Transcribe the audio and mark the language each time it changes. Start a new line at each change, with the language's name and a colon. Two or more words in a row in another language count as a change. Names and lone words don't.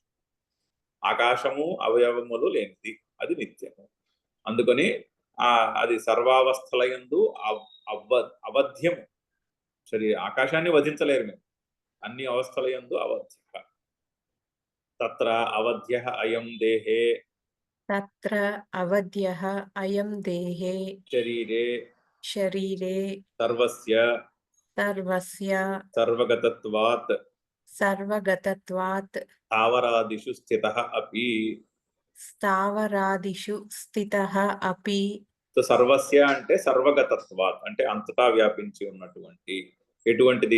Telugu: ఆకాశము అవయవములు లేనిది, అది నిత్యము. అందుకని అది సర్వావస్థల యందు అవధ్యము. సరే, ఆకాశాన్ని వధించలేరు మేము, అన్ని అవస్థల యందు అవధ్య.
Sanskrit: తత్ర అవధ్య అయం దేహే, తత్ర అవధ్యః అయం దేహే, శరీరే శరీరే సర్వస్య సర్వస్య సర్వగతత్వాత్ సర్వగతత్వాత్ స్థావరాదిషు స్థితః అపి. స్థావరాదిషు స్థితః అపి.
Telugu: సో సర్వస్య అంటే సర్వగతత్వాత్ అంటే అంతటా వ్యాపించి ఉన్నటువంటి. ఎటువంటిది?